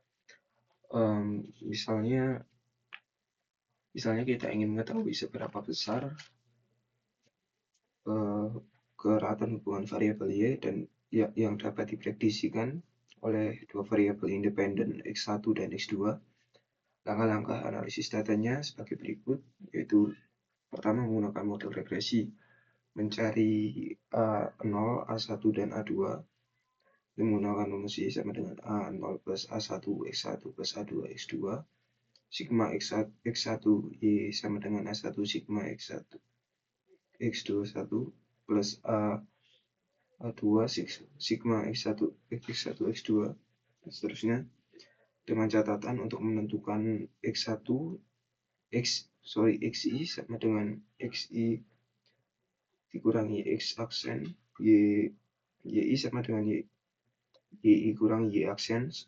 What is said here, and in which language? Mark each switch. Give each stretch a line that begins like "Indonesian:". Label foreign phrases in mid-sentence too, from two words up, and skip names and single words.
Indonesian: Misalnya kita ingin mengetahui seberapa besar keratan hubungan variabel Y dan yang dapat diprediksikan oleh 2 variabel independen X1 dan X2. Langkah-langkah analisis datanya sebagai berikut, yaitu pertama menggunakan model regresi, mencari A0, A1, dan A2 menggunakan rumus Y sama dengan A0 plus A1 X1 plus A2 X2, sigma X1 Y sama dengan A1 sigma X1 X21 plus A2 sigma X1 X2 dan seterusnya, dengan catatan untuk menentukan XI sama dengan XI dikurangi X aksen, YI sama dengan YI kurang Y aksen.